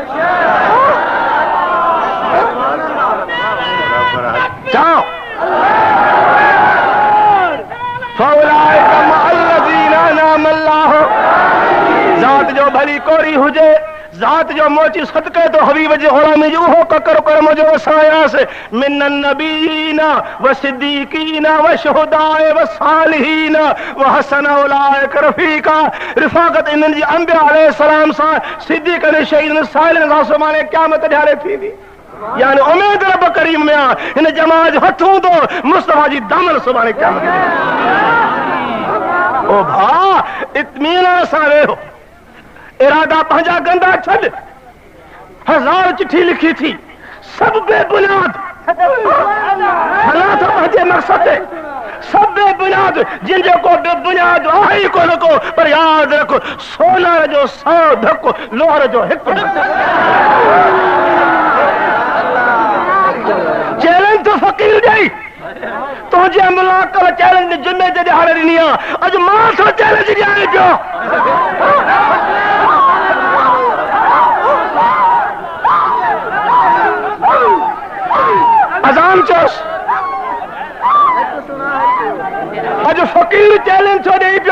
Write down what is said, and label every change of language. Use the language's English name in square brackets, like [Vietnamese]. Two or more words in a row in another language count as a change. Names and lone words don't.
[Arabic] चओ فأولئك مع الذين أنعم الله. [Sindhi] ज़ात जो भली कोरी हुजे, ज़ात जो मोची सदके तो हबीब जे ग़ुलामी जो उहो ककर कर मुंहिंजो वसायासि। [Arabic] من النبيين و الصديقين و الشهداء و الصالحين و حسن أولئك رفيقا. [Sindhi] रिफ़ाक़त इन्हनि जी अंबिया अलैहिस्सलाम सां, सिद्दीक़ ऐं शहीदनि सालिहनि सां सुभाणे क़यामत ॾियारे थींदी। यानी उम्मीद रब करीम में आहे। हिन जमात हथ हूंदो मुस्तफ़ा जी दामन सुभाणे क़यामत। ओ भा, इत्मीनान सां वेहो, इरादा पंहिंजा गंदा छॾ। हजार चिठी लिखी थी, सब बेबुनियाद। हला तो पंहिंजे मक़सद ते सब बेबुनियाद, जिनजो को बेबुनियाद आहे ई कोन को। पर याद रखो, सोनार जो 100 धक्को, लोहर जो हिकु धक्को। चैलेंज तो फ़क़ीर ॾेई तुंहिंजे मुलाक़ात चैलेंज जुमे जे ॾिहाड़े ॾिनी आहे। अॼु मां थो चैलेंज ॾियां पियो। अज़ान चोस, अॼु फ़क़ीर चैलेंज थो ॾेई पियो।